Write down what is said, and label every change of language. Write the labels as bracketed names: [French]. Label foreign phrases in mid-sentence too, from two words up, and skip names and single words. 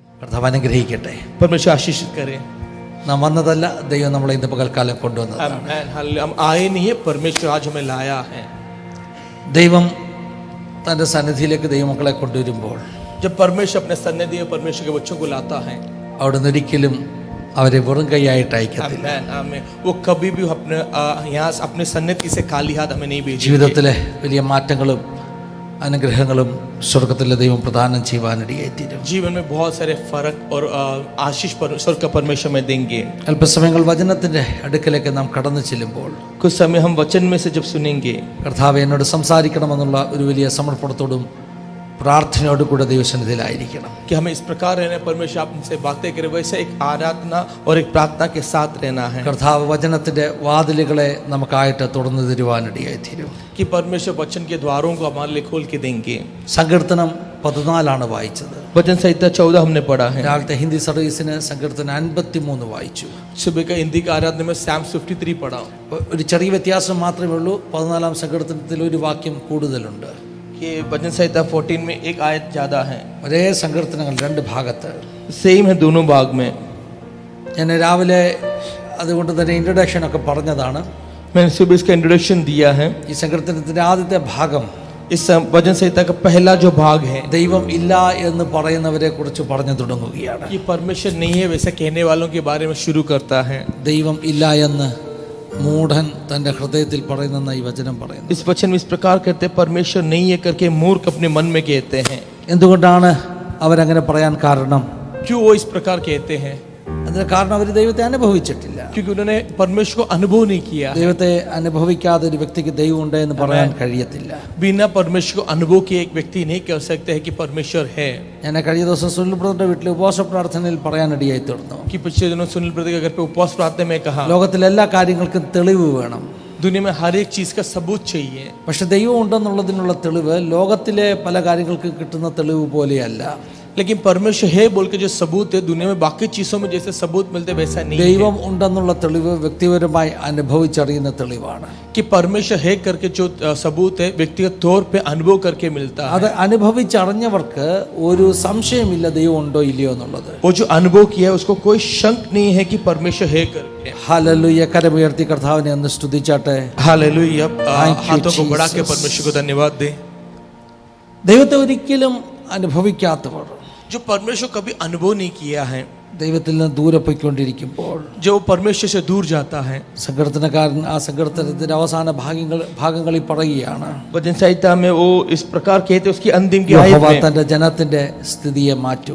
[Malayalam] കർത്താവ് അനുഗ്രഹിക്കട്ടെ. [Hindi] परमेश्वर आशीषित करे. [Malayalam] നാം വന്നതല്ല, ദൈവം നമ്മളെ ഇന്ന് പകൽക്കാലം കൊണ്ടുവന്നതാണ്. [Hindi] हम आए नहीं है, परमेश्वर आज हमें लाया है. [Malayalam] ദൈവം തൻ്റെ സന്നിധിയിലേക്ക് ദൈവമക്കളെ കൊണ്ടുവരുമ്പോൾ [Hindi] जब परमेश्वर अपने सन्निधि में परमेश्वर के बच्चों को लाता है, [Malayalam] അവിടുന്ന് ഒരിക്കലും അവരെ വെറും കൈയായിട്ട് അയക്കത്തില്ല. [Hindi] वो कभी भी अपने यहाँ अपने सन्निधि से खाली हाथ हमें नहीं भेजेगा. [Malayalam] ജീവിതത്തിലെ വലിയ മാറ്റങ്ങളും അനുഗ്രഹങ്ങളും സ്വർഗത്തിലെ ദൈവം പ്രദാനം ചെയ്യുവാനിടയായിത്തീരും. [Hindi] जीवन में बहुत सारे फर्क और आशीष स्वर्ग का परमेश्वर में देंगे. [Malayalam] അല്പസമയങ്ങൾ വചനത്തിന്റെ അടുക്കലേക്ക് നാം കടന്നു ചെല്ലുമ്പോൾ [Hindi] कुछ समय हम वचन में से जब सुनेंगे, [Malayalam] കർത്താവ് എന്നോട് സംസാരിക്കണമെന്നുള്ള ഒരു വലിയ സമർപ്പണത്തോടും പ്രാർത്ഥനയോടും കൂടെ ദൈവസന്നിധിയിലായിരിക്കണം. [Hindi] कि हमें इस प्रकार रहना, परमेश्वर आपसे बातें करे, वैसे एक आराधना और एक प्रार्थना के साथ रहना है. [Malayalam] കർത്താവ് വചനത്തിന്റെ വാതിലുകളെ നമുക്കായിട്ട് തുറന്നു തരുവാനിടയായിത്തീരും. [Hindi] कि परमेश्वर वचन के द्वारों को हमारे लिए खोल के देंगे. [Malayalam] സങ്കീർത്തനം 14 വായിച്ചത്. [Hindi] वचन संहिता 14 हमने पढ़ा है. [Malayalam] രാവിലത്തെ ഹിന്ദി സർവീസിന് സങ്കീർത്തനം 53 വായിച്ചു. [Hindi] सुबह का हिंदी का आराधना में Psalms 53 पढ़ा. [Malayalam] ഒരു ചെറിയ വ്യത്യാസം മാത്രമേ ഉള്ളൂ. 14 സങ്കീർത്തനത്തിൽ ഒരു വാക്യം കൂടുതലുണ്ട്. [Hindi] कि वचन संहिता 14 में एक आयत ज्यादा है. [Malayalam] ഒരേ സങ്കീർത്തനങ്ങൾ രണ്ട് ഭാഗത്ത്. [Hindi] सेम है दोनों भाग में. [Malayalam] ഞാൻ രാവിലെ അതുകൊണ്ട് തന്നെ ഇൻട്രൊഡക്ഷൻ ഒക്കെ പറഞ്ഞതാണ്. [Hindi] मैंने सुबह इसका इंट्रोडक्शन दिया है. [Malayalam] ഈ സങ്കീർത്തനത്തിന്റെ ആദ്യത്തെ ഭാഗം [Hindi] इस वचन संहिता का पहला जो भाग है, [Malayalam] ദൈവം ഇല്ല എന്ന് പറയുന്നവരെ കുറിച്ച് പറഞ്ഞു തുടങ്ങുകയാണ്. [Hindi] कि परमेश्वर नहीं है वैसे कहने वालों के बारे में शुरू करता है. [Malayalam] ദൈവം ഇല്ല എന്ന് മൂഢൻ തന്റെ ഹൃദയത്തിൽ പറയുന്ന ഈ വചനം പറയുന്നു. [Hindi] इस वचन में इस प्रकार कहते हैं, परमेश्वर नहीं है करके मूर्ख अपने मन में कहते हैं. [Malayalam] എന്തുകൊണ്ടാണ് അവരങ്ങനെ പറയാൻ കാരണം? [Hindi] क्यों वो इस प्रकार कहते हैं? [Malayalam] അതിന് കാരണം അവർ ദൈവത്തെ അനുഭവിച്ചിട്ടില്ല. [Hindi] क्योंकि उन्होंने परमेश्वर को अनुभव नहीं किया. [Malayalam] ദൈവത്തെ അനുഭവിക്കാതെ ഒരു വ്യക്തിക്ക് ദൈവം ഉണ്ട് എന്ന് പറയാൻ കഴിയത്തില്ല. [Hindi] बिना परमेश्वर को अनुभव किए एक व्यक्ति नहीं कह सकते है कि परमेश्वर है. [Malayalam] ഞാൻ കഴിഞ്ഞ ദിവസം സുനിൽ ബ്രദറിന്റെ വീട്ടിൽ ഉപവാസ പ്രാർത്ഥനയിൽ പറയാനിടയായി തീർന്നു. [Hindi] कि पिछले दिनों सुनील ब्रदर के घर पे उपवास प्रार्थना में कहा, [Malayalam] ലോകത്തിലെ എല്ലാ കാര്യങ്ങൾക്കും തെളിവ് വേണം. [Hindi] दुनिया में हर एक चीज का सबूत चाहिए. [Malayalam] പക്ഷെ ദൈവം ഉണ്ടെന്നുള്ളതിനുള്ള തെളിവ് ലോകത്തിലെ പല കാര്യങ്ങൾക്ക് കിട്ടുന്ന തെളിവ് പോലെയല്ല. [Hindi] लेकिन परमेश्वर है बोल के जो सबूत है, दुनिया में बाकी चीजों में जैसे सबूत मिलते वैसा नहीं है. [Malayalam] ദൈവം ഉണ്ടെന്നുള്ള തെളിവ് വ്യക്തിപരമായി അനുഭവിച്ചറിയുന്ന തെളിവാണ്. [Hindi] कि परमेश्वर है करके जो सबूत है व्यक्तिगत तौर पे अनुभव करके मिलता है. [Malayalam] അത് അനുഭവിച്ചറിഞ്ഞവർക്ക് ഒരു സംശയമില്ല ദൈവം ഉണ്ടോ ഇല്ലയോ എന്നുള്ളത്. [Hindi] वो जो अनुभव किया है उसको कोई शंक नहीं है कि परमेश्वर है करके. [Malayalam] ഹല്ലേലൂയ. കരമുയർത്തി കർത്താവിനെ ഒന്ന് സ്തുതിച്ചാട്ടെ. [Hindi] हालेलुया. [English] Thank you, [Hindi] हाथों को बढ़ा के Jesus. परमेश्वर को धन्यवाद दे. [Malayalam] ദൈവത്തെ ഒരിക്കലും അനുഭവിക്കാത്തവർ, [Hindi] जो परमेश्वर कभी अनुभव नहीं किया है, [Malayalam] ദൈവത്തിൽ നിന്ന് ദൂരെ പോയിക്കൊണ്ടിരിക്കുമ്പോൾ [Hindi] जो परमेश्वर से दूर जाता है, [Malayalam] സങ്കീർത്തനക്കാരൻ ആ സങ്കീർത്തനത്തിന്റെ അവസാന ഭാഗങ്ങളിൽ പറയുകയാണ്, [Hindi] वचन संहिता में वो इस प्रकार कहते उसकी अंतिम की आयत [Malayalam] യഹോവ [Hindi] में, [Malayalam] തന്റെ ജനത്തിന്റെ സ്ഥിതിയെ മാറ്റും.